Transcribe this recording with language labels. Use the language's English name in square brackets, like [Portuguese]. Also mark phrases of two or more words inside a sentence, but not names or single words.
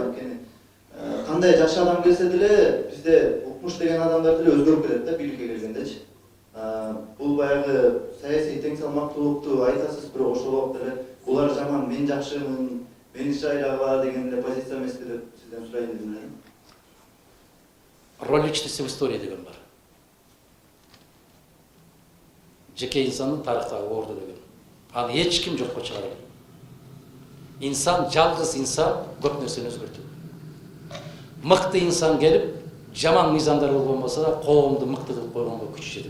[Kyrgyz] Анткени кандай жакшы адам келсе деле бизде укмуш деген адамдар деле өзгөрүп кетет да бийликке келгендечи. бул баягы саясий тең салмактуулукту айтасыз, бирок ошол убакта эле булар жаман, мен жакшымын, мени шайлаба деген эле позиция эмеспи деп сизден сурайын дедим эле. [Russian] Роль личности в истории [Kyrgyz] деген бар. Жеке инсандын тарыхтагы орду деген. Аны эч ким жокко чыгара албайт. Инсан, жалгыз инсан көп нерсени өзгөртөт. Мыкты инсан келип, жаман мыйзамдар болгон болсо да, коомду мыкты кылып койгонго күчү жетет.